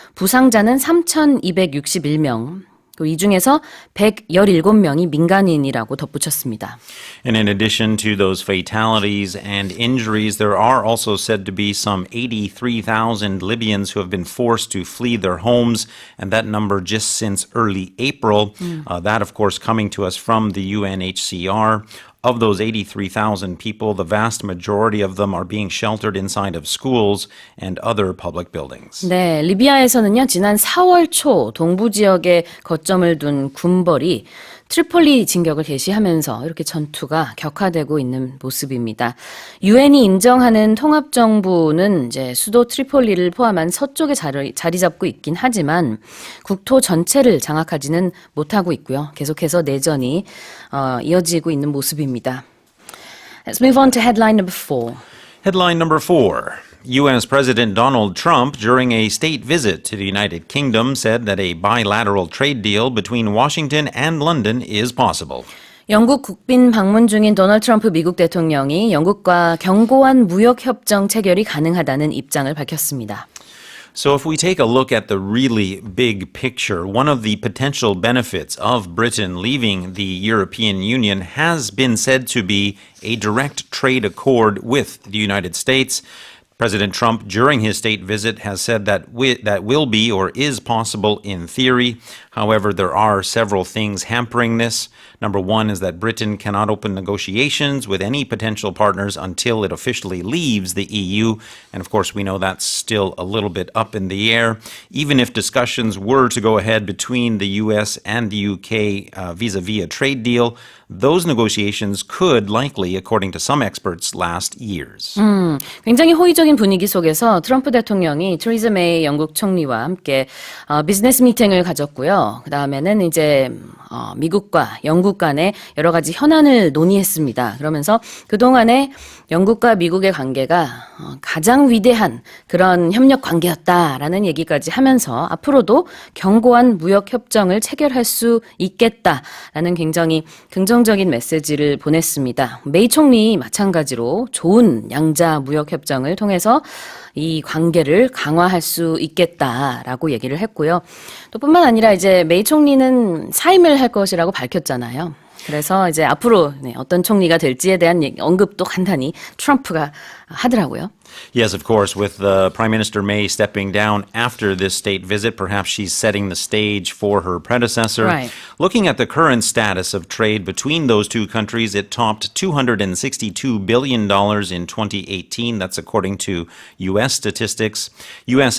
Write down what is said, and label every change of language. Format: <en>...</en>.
<ko>부상자는 3,261명. 이 중에서 117명이 민간인이라고 덧붙였습니다.</ko> <en>And in addition to those fatalities and injuries, there are also said to be some 83,000 Libyans who have been forced to flee their homes, and that number just since early April. That, of course, coming to us from the UNHCR. Of those 83,000 people, the vast majority of them are being sheltered inside of schools and other public buildings.</en> <ko>네, 리비아에서는요, 지난 4월 초 동부 지역에 거점을 둔 군벌이 트리폴리 진격을 개시하면서 이렇게 전투가 격화되고 있는 모습입니다. 유엔이 인정하는 통합정부는 이제 수도 트리폴리를 포함한 서쪽에 자리 잡고 있긴 하지만 국토 전체를 장악하지는 못하고 있고요. 계속해서 내전이 이어지고 있는 모습입니다.</ko> <en>Let's move on to headline number 4. Headline number 4. U.S. President Donald Trump, during a state visit to the United Kingdom, said that a bilateral trade deal between Washington and London is possible.</en> <ko>영국 국빈 방문 중인 도널드 트럼프 미국 대통령이 영국과 견고한 무역협정 체결이 가능하다는 입장을 밝혔습니다.</ko> <en>So if we take a look at the really big picture, one of the potential benefits of Britain leaving the European Union has been said to be a direct trade accord with the United States. President Trump, during his state visit, has said that that will be or is possible in theory. However, there are several things hampering this. Number one is that Britain cannot open negotiations with any potential partners until it officially leaves the EU. And of course, we know that's still a little bit up in the air. Even if discussions were to go ahead between the US and the UK vis-a-vis a trade deal, those negotiations could likely, according to some experts, last years.</en> <ko>굉장히 호의적인 분위기 속에서 트럼프 대통령이 테레사 메이 영국 총리와 함께 비즈니스 미팅을 가졌고요. 그 다음에는 이제 미국과 영국 간의 여러 가지 현안을 논의했습니다. 그러면서 그동안에 영국과 미국의 관계가 가장 위대한 그런 협력 관계였다라는 얘기까지 하면서 앞으로도 견고한 무역 협정을 체결할 수 있겠다라는 굉장히 긍정적인 메시지를 보냈습니다. 메이 총리 마찬가지로 좋은 양자 무역 협정을 통해서 이 관계를 강화할 수 있겠다라고 얘기를 했고요. 또 뿐만 아니라 이제 메이 총리는 사임을 할 것이라고 밝혔잖아요. 그래서 이제 앞으로 어떤 총리가 될지에 대한 언급도 간단히 트럼프가 하더라고요.</ko> <en>Yes, of course, with Prime Minister May stepping down after this state visit, perhaps she's setting the stage for her predecessor. Right. Looking at the current status of trade between those two countries, it topped $262 billion in 2018. That's according to U.S. statistics. U.S.</en>